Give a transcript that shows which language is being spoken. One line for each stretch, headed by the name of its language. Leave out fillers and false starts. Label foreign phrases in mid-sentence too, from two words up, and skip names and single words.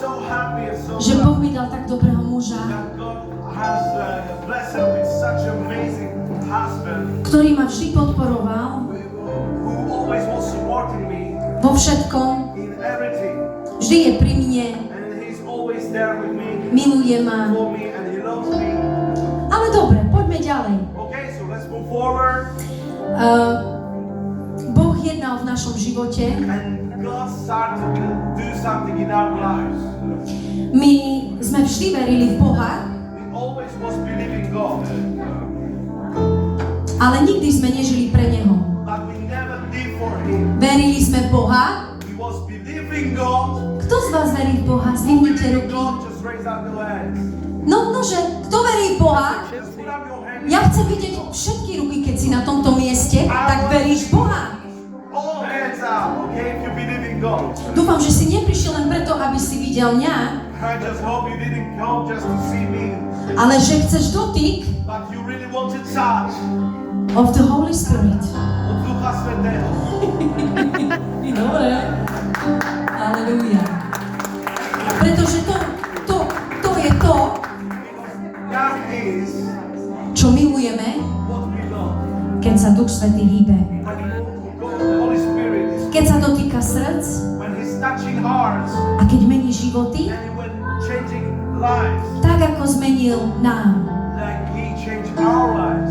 English: happy and so
Slovak: že Boh mi dal tak dobrého muža,
English: that God has blessed her with such an amazing husband
Slovak: ktorý ma vždy podporoval
English: who always was supporting me
Slovak: vo všetkom,
English: in everything.
Slovak: vždy je pri mne,
English: And he's always there with me,
Slovak: miluje ma.
English: for me, and he loves me.
Slovak: Ale dobre, poďme ďalej.
English: Okay, so let's move forward.
Slovak: Boh jednal v našom živote.
English: And God started to do something in our lives.
Slovak: My sme vždy verili v Boha,
English: We always was believing God,
Slovak: ale nikdy sme nežili pre Neho.
English: but we never lived for Him.
Slovak: Verili sme v Boha.
English: We was believing God.
Slovak: Kto z vás verí v Boha? Zdvihnite
English: Believing
Slovak: ruky.
English: God, just raise up your hands.
Slovak: Nože, kto verí v Boha?
English: Just put up your hands.
Slovak: Ja chcem vidieť všetky ruky, keď si na tomto mieste, tak veríš v Boha.
English: All hands up, okay, if you believe in God.
Slovak: Dúfam, že si neprišiel len preto, aby si videl mňa,
English: I just hope you didn't come just to see me,
Slovak: ale že chceš dotyk
English: but you really wanted touch of the Holy Spirit.
Slovak: od Ducha Svätého. Dobre. Aleluja. Pretože to je to,
English: That is
Slovak: čo milujeme,
English: what we love.
Slovak: keď sa Duch Svätý hýbe.
English: When the Holy Spirit is,
Slovak: Keď sa dotýka srdc
English: when He's touching hearts,
Slovak: a keď mení životy,
English: and when changing lives,
Slovak: tak ako zmenil nám.
English: like He changed our lives.